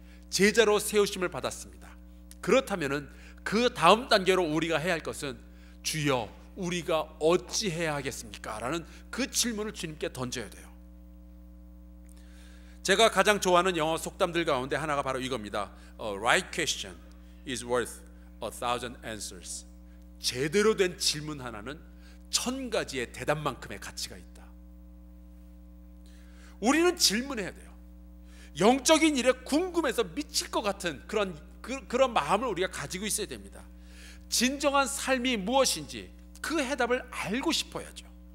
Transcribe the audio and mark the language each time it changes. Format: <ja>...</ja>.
<ko>제자로 세우심을 받았습니다. 그렇다면 그 다음 단계로 우리가 해야 할 것은 주여 우리가 어찌해야 하겠습니까? 라는 그 질문을 주님께 던져야 돼요. 제가 가장 좋아하는 영어 속담들 가운데 하나가 바로 이겁니다.</ko> <en>A right question is worth 1,000 answers.</en> <ko>제대로 된 질문 하나는 1,000가지의 대답만큼의 가치가 있다. 우리는 질문해야 돼요. 영적인 일에 궁금해서 미칠 것 같은 그런 마음을 우리가 가지고 있어야 됩니다. 진정한 삶이 무엇인지 그 해답을 알고 싶어야죠.</ko>